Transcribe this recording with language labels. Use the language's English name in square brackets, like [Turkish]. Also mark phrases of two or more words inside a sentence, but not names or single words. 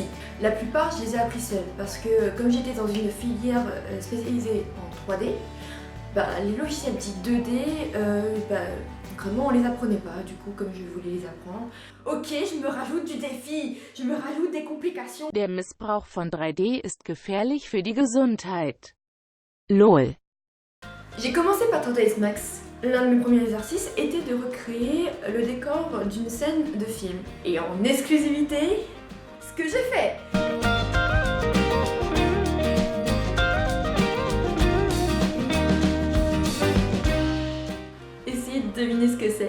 [French] La plupart, je les ai appris seule parce que comme j'étais dans une filière spécialisée en 3D, les logiciels dits 2D, concrètement on les apprenait pas, du coup comme je voulais les apprendre. Ok, je me rajoute du défi, je me rajoute des complications. [German] Der Missbrauch von 3D ist gefährlich für die Gesundheit. [French] LOL. J'ai commencé par Total Max. L'un de mes premiers exercices était de recréer le décor d'une scène de film. Et en exclusivité, ce que j'ai fait. Essayez de deviner ce que c'est.